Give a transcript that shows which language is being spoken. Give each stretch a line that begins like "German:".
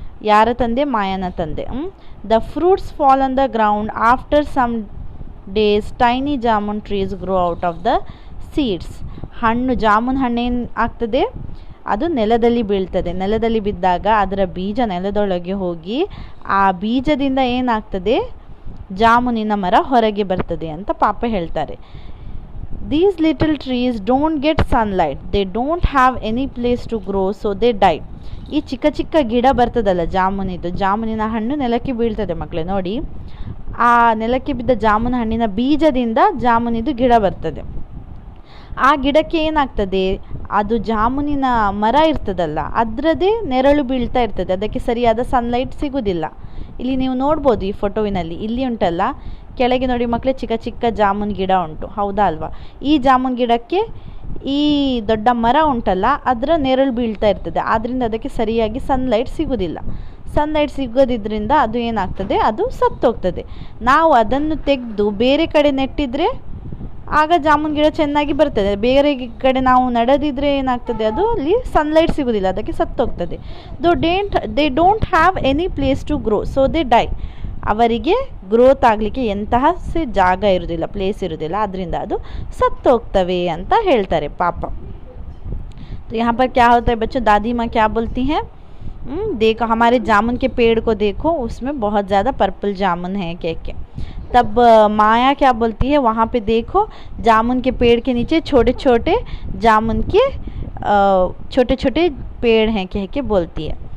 Kannada: ಯಾರ ತಂದೆ, ಮಾಯನ ತಂದೆ.
English: The fruits fall on the ground after some days, tiny jamun trees grow out of the seeds.
Kannada: Jamun ಹಣ್ಣೇನು ಆಗ್ತದೆ, ಅದು ನೆಲದಲ್ಲಿ ಬೀಳ್ತದೆ. ನೆಲದಲ್ಲಿ ಬಿದ್ದಾಗ ಅದರ ಬೀಜ ನೆಲದೊಳಗೆ ಹೋಗಿ ಆ ಬೀಜದಿಂದ ಏನಾಗ್ತದೆ, ಜಾಮೂನಿನ ಮರ ಹೊರಗೆ ಬರ್ತದೆ ಅಂತ ಪಾಪ ಹೇಳ್ತಾರೆ.
English: These little trees don't get sunlight, they don't have any place to grow, so they die.
Kannada: ಈ ಚಿಕ್ಕ ಚಿಕ್ಕ ಗಿಡ ಬರ್ತದಲ್ಲ ಜಾಮೂನಿನ ಹಣ್ಣು ನೆಲಕ್ಕೆ ಬೀಳ್ತದೆ ಮಕ್ಕಳೇ ನೋಡಿ. ಆ ನೆಲಕ್ಕೆ ಬಿದ್ದ ಜಾಮೂನ್ ಹಣ್ಣಿನ ಬೀಜದಿಂದ ಜಾಮೂನಿದು ಗಿಡ ಬರ್ತದೆ. ಆ ಗಿಡಕ್ಕೆ ಏನಾಗ್ತದೆ, ಅದು ಜಾಮೂನಿನ ಮರ ಇರ್ತದಲ್ಲ, ಅದರದೇ ನೆರಳು ಬೀಳ್ತಾ ಇರ್ತದೆ, ಅದಕ್ಕೆ ಸರಿಯಾದ ಸನ್ಲೈಟ್ ಸಿಗೋದಿಲ್ಲ. ಇಲ್ಲಿ ನೀವು ನೋಡ್ಬೋದು ಈ ಫೋಟೋವಿನಲ್ಲಿ, ಇಲ್ಲಿ ಉಂಟಲ್ಲ ಕೆಳಗೆ ನೋಡಿ ಮಕ್ಕಳೇ, ಚಿಕ್ಕ ಚಿಕ್ಕ ಜಾಮೂನ್ ಗಿಡ ಉಂಟು, ಹೌದಾ ಅಲ್ವಾ. ಈ ಜಾಮೂನ್ ಗಿಡಕ್ಕೆ ಈ ದೊಡ್ಡ ಮರ ಉಂಟಲ್ಲ, ಅದರ ನೆರಳು ಬೀಳ್ತಾ ಇರ್ತದೆ, ಆದ್ದರಿಂದ ಅದಕ್ಕೆ ಸರಿಯಾಗಿ ಸನ್ಲೈಟ್ ಸಿಗೋದಿಲ್ಲ. ಸನ್ಲೈಟ್ ಸಿಗೋದಿದ್ರಿಂದ ಅದು ಏನಾಗ್ತದೆ, ಅದು ಸತ್ತೋಗ್ತದೆ. ನಾವು ಅದನ್ನು ತೆಗೆದು ಬೇರೆ ಕಡೆ ನೆಟ್ಟಿದ್ರೆ ಆಗ ಜಾಮೂನ್ ಗಿಡ ಚೆನ್ನಾಗಿ ಬರ್ತದೆ. ಬೇರೆ ಕಡೆ ನಾವು ನಡೆದಿದ್ರೆ ಏನಾಗ್ತದೆ, ಅದು ಅಲ್ಲಿ ಸನ್ಲೈಟ್ ಸಿಗೋದಿಲ್ಲ, ಅದಕ್ಕೆ ಸತ್ತೋಗ್ತದೆ.
English: They don't have any place to grow, so they die.
Kannada: ಅವರಿಗೆ ಗ್ರೋತ್ ಆಗಲಿಕ್ಕೆ ಎಂತಹ ಜಾಗ ಇರೋದಿಲ್ಲ, ಪ್ಲೇಸ್ ಇರೋದಿಲ್ಲ, ಅದರಿಂದ ಅದು ಸತ್ತೋಗ್ತವೆ ಅಂತ ಹೇಳ್ತಾರೆ ಪಾಪ.
Hindi: तो यहाँ पर क्या होता है बच्चों, दादी माँ क्या बोलती हैं, देखो हमारे जामुन के पेड़ को देखो, उसमें बहुत ज़्यादा पर्पल जामुन है कह के. तब माया क्या बोलती है, वहाँ पे देखो जामुन के पेड़ के नीचे छोटे छोटे जामुन के छोटे छोटे पेड़ हैं कह के बोलती है.